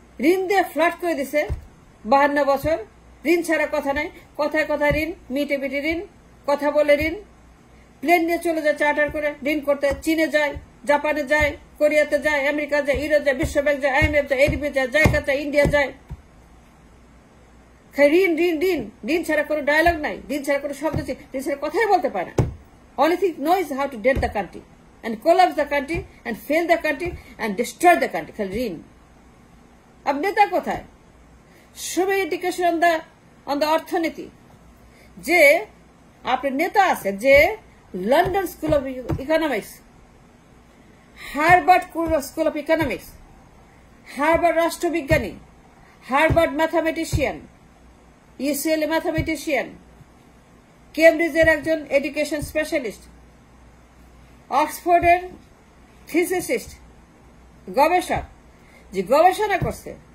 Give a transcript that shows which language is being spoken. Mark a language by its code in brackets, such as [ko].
[bn] ঋণ দিয়ে ফ্লাট করে দিছে 52 বছর, ঋণ ছাড়া কথা নাই, কথায় কথায় ঋণ, মিটে মিটে ঋণ, কথা বলে ঋণ, প্লেন নিয়ে চলে যায় চার্টার করে ঋণ করতে, চীনে যায়, জাপানে যায়, কোরিয়াতে যায়, আমেরিকা যায়, ইউরোপ যায়, বিশ্বব্যাংক যায়, IMF যায়, ADB যায়, জায়গা যায়, ইন্ডিয়া যায়, ঋণ ঋণ ঋণ, ঋণ ছাড়া কোনো ডায়লগ নাই, ঋণ ছাড়া কোনো শব্দ, ঋণ ছাড়া কথাই বলতে পারে না। [en] Only thing knows how to dead the country and collapse the country and fail the country and destroy the country. [bn] খালি ঋণ। अब নেতা কোথায়? সবাই এডুকেশন অন দ্য অর্থনীতি, যে আপনার নেতা আছে যে London school of economics, Harvard school of economics, Harvard রাষ্ট্রবিজ্ঞানী, Harvard mathematician, UCLA mathematician, কেমব্রিজের একজন এডুকেশন স্পেশালিস্ট, অক্সফোর্ডের থিসিসিস্ট, গবেষক, যে গবেষণা করছে